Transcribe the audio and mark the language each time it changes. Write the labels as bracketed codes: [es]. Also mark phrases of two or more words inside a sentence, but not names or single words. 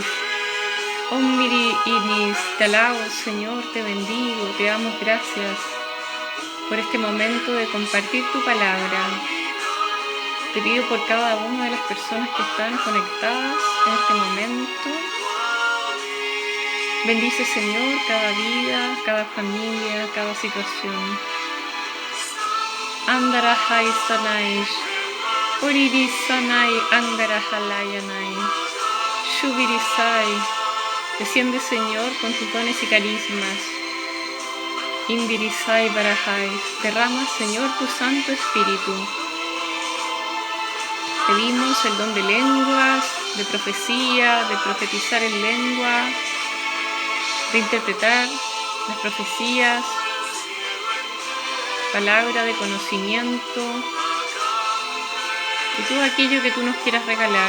[es] Om Miri Inis, te alabo, Señor, te bendigo, te damos gracias por este momento de compartir tu palabra. Te pido por cada una de las personas que están conectadas en este momento. Bendice, Señor, cada vida, cada familia, cada situación. Andarajai Sanaish. Oririsanai Angarajalayanai. Shubirisai. Desciende, Señor, con tus dones y carismas. Indirisai Barajai. Derrama, Señor, tu Santo Espíritu. Pedimos el don de lenguas, de profecía, de profetizar en lengua, de interpretar las profecías, palabra de conocimiento y todo aquello que tú nos quieras regalar.